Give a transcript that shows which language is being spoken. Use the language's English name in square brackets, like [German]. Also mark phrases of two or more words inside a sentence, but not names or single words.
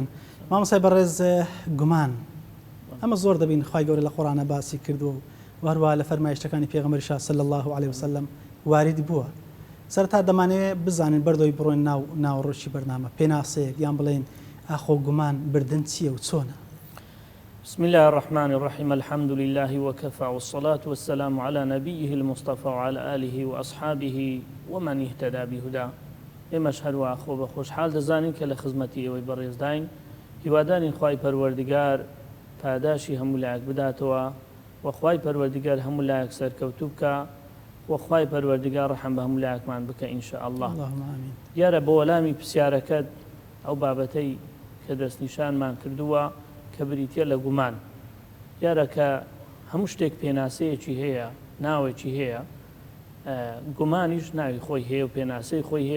[Central Kurdish] مامۆستای بەڕێز، گومان ئەمە زۆر دەبین خوای گەورە لە قورئانە باسی کردو و هەروە لە فەرمایشتەکانی پێغەمبەریش [Arabic] صلی الله علیه وسلم [Central Kurdish] وارد بووە. سەرەتا دەمانەوێت بزانین بەردەوای بڕۆین ناوەڕۆکی بەرنامە، پێناسەیەک یان بڵێن ئاخۆ گومان بردن چییە و چۆنە؟ [Arabic] بسم الله الرحمن الرحيم، الحمد لله وكفى والصلاة والسلام على نبيه المصطفى وعلى آله وأصحابه ومن اهتدى بهداه. [Central Kurdish] ئێمەش هەروە خۆ بە خۆشحاڵ دەزانین کە لە خزمەتی ئێوەی بەڕێزداین، هیوادارین خوای پەروەردگار پاداشی هەموو لایەک بداتەوە، و خوای پەروەردگار هەموو لایەک سەرکەوتوو بکە، و خوای پەروەردگار ڕەحم بە هەموو لایەکمان بکە [Arabic] ئینشاء الله. [Central Kurdish] دیارە بە وەلامی پرسیارەکەت ئەو بابەتەی کە دەستنیشانمان کردووە کە بریتە لە گومان، دیارە کە هەموو شتێک پێناسەیەکی هەیە، ناوێکی هەیە، گومانیش ناوی خۆی هەیە و پێناسەی خۆی هەیە.